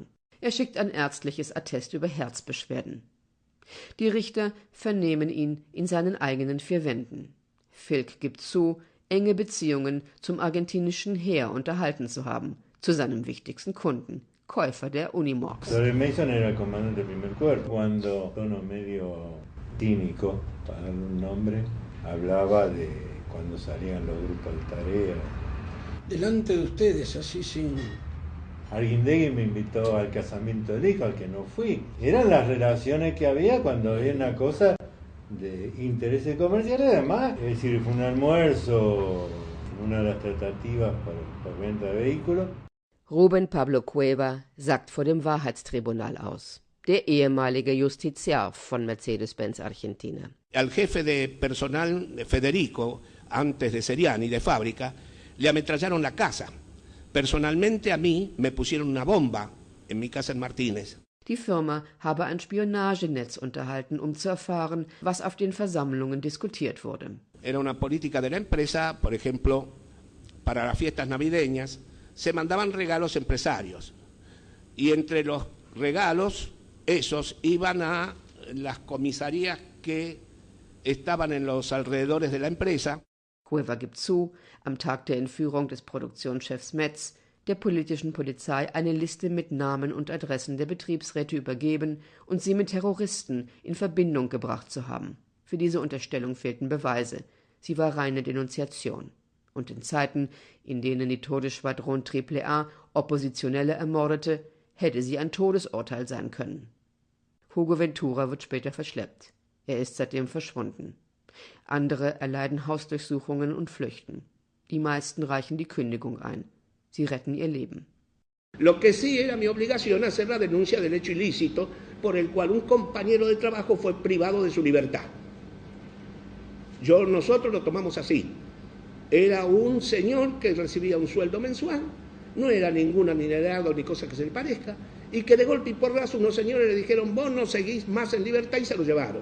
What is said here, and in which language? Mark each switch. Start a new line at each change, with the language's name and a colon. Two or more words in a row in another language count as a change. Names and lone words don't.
German: Er schickt ein ärztliches Attest über Herzbeschwerden. Die Richter vernehmen ihn in seinen eigenen 4 Wänden. Filk gibt zu, enge Beziehungen zum argentinischen Heer unterhalten zu haben, zu seinem wichtigsten Kunden, Käufer der Unimogs.
Spanish: Flores Mason era el comandante del primer cuerpo. Cuando tono medio cínico, para darle un nombre, hablaba de cuando salían los grupos de tarea. Delante de ustedes, así sin... Arguindegui me invitó al casamiento del hijo, al que no fui. Eran las relaciones que había cuando había una cosa de intereses comerciales. Además, es decir, fue un almuerzo, una de las tratativas por venta de vehículos.
German: Rubén Pablo Cueva sagt vor dem Wahrheitstribunal aus. Der ehemalige Justiziar von Mercedes-Benz Argentina.
Spanish: Al jefe de personal, Federico, antes de Seriani, de fábrica, le ametrallaron la casa. Personalmente a mí me pusieron una bomba en mi casa en Martínez.
German: Die Firma habe ein Spionagenetz unterhalten, zu erfahren, was auf den Versammlungen diskutiert wurde.
Spanish: Era una política de la empresa, por ejemplo, para las fiestas navideñas se mandaban regalos empresarios. Y entre los regalos, esos iban a las comisarías que estaban en los alrededores de la empresa.
German: Cueva gibt zu, am Tag der Entführung des Produktionschefs Metz der politischen Polizei eine Liste mit Namen und Adressen der Betriebsräte übergeben und sie mit Terroristen in Verbindung gebracht zu haben. Für diese Unterstellung fehlten Beweise. Sie war reine Denunziation. Und in Zeiten, in denen die Todesschwadron AAA Oppositionelle ermordete, hätte sie ein Todesurteil sein können. Hugo Ventura wird später verschleppt. Er ist seitdem verschwunden. Andere erleiden Hausdurchsuchungen und flüchten. Die meisten reichen die Kündigung ein. Sie retten ihr Leben.
Spanish: Lo que sí era mi obligación hacer la denuncia del hecho ilícito por el cual un compañero de trabajo fue privado de su libertad. Nosotros lo tomamos así. Era un señor que recibía un sueldo mensual, no era ningún adinerado ni cosa que se le parezca, y que de golpe y porrazo unos señores le dijeron, vos no seguís más en libertad, y se lo llevaron.